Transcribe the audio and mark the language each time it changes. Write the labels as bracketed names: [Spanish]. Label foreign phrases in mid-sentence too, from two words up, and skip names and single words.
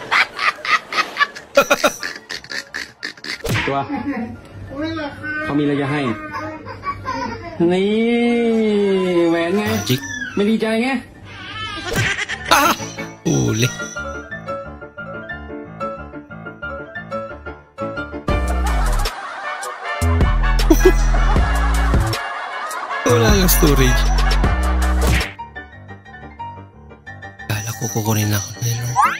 [Thai] ตัวเขามีอะไรจะให้ นี่แหวนไง Magic. ไม่ดีใจไง [Filipino] Ah! Uli. Wala lang storage. Kala ko kukunin ako na yun.